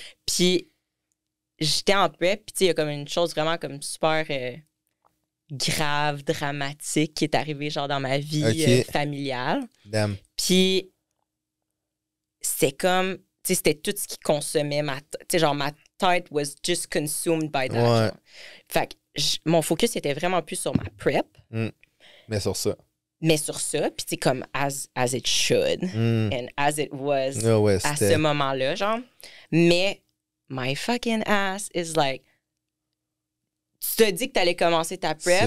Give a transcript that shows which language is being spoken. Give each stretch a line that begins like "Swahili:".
French: Puis, j'étais en prep. Puis, tu sais, il y a comme une chose vraiment comme super... grave, dramatique qui est arrivé genre dans ma vie familiale.
English: Damn.
French: Puis c'est comme, tu sais, c'était tout ce qui consommait ma tête. Tu sais, genre ma tête
English: was just consumed by that.
French: Fait que mon focus était vraiment plus sur ma prep. Mais sur ça. Puis tu sais, comme
English: as it should and as it was
French: à ce moment-là, genre. Mais
English: my fucking ass is like,
French: tu te dis que tu allais commencer ta prep,